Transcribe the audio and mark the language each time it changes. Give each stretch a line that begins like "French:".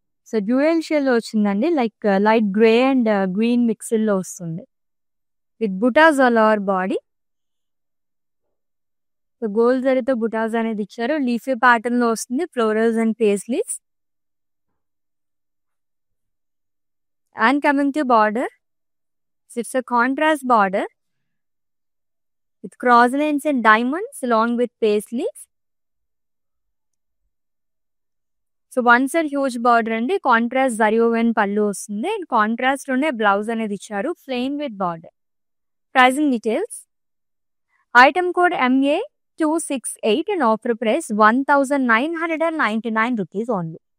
English: So dual shade లో వచ్చిందండి, like light grey and green mixed లో వస్తుంది with butas all over body.
Telugu: So gold జరీతో బుటాస్ అనేది ఇచ్చారు, లీఫీ ప్యాటర్న్ లో వస్తుంది, florals and paisleys.
English: And coming to border, it's a contrast border with cross lines and diamonds along with paisleys.
Telugu: So one side huge border అండి. Contrast zari oven పళ్ళు వస్తుంది. And contrast లోనే blouse అనేది ఇచ్చారు, plain with border.
English: Pricing details. Item code MA268 and offer price 1999 rupees only.